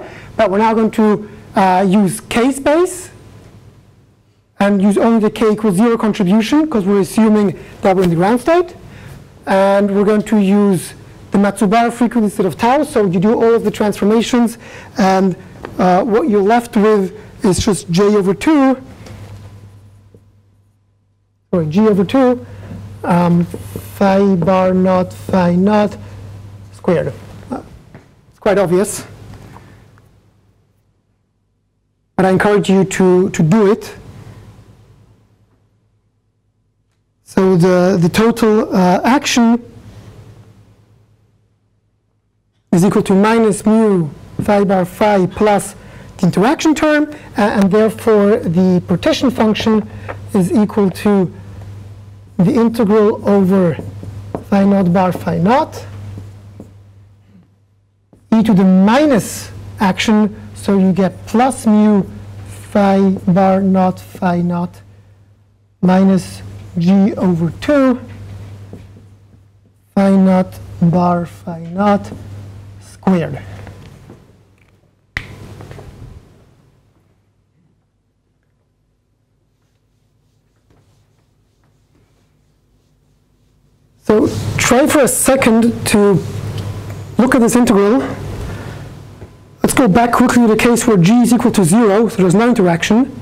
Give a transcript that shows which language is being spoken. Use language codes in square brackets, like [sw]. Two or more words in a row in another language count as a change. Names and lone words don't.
[en] But we're now going to use k-space and use only the k equals 0 contribution, because we're assuming that we're in the ground state. And we're going to use the Matsubara frequency instead of tau. So you do all of the transformations, and what you're left with is just g over 2 phi bar naught phi naught squared. It's quite obvious, but I encourage you to do it. So the total action is equal to minus mu phi bar phi plus the interaction term, and therefore the partition function is equal to the integral over phi naught bar phi naught e to the minus action, so you get plus mu phi bar naught phi naught minus g over 2 phi naught bar phi naught squared. So try for a second to look at this integral let's go back quickly to the case where G is equal to 0, so there's no interaction.